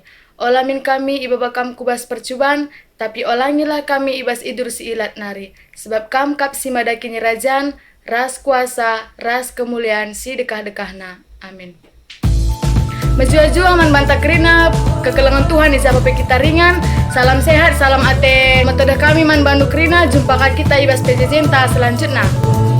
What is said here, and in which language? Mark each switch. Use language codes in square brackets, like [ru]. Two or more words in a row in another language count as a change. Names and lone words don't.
[btx] Olamin kami ibaba kam kubas percuban, tapi olangilah kami ibas idur si ilat nari. Sebab kam kap si madakini rajan, ras kuasa, ras kemuliaan si dekah-dekahna. Amin. Maju-aju aman banta kerina, kekelengan Tuhan di siapa kita ringan. [id] Salam sehat, salam ate. [btx] Metode kami man bandu kerina, [id] jumpa kita [btx] ibas PJJ selanjutnya.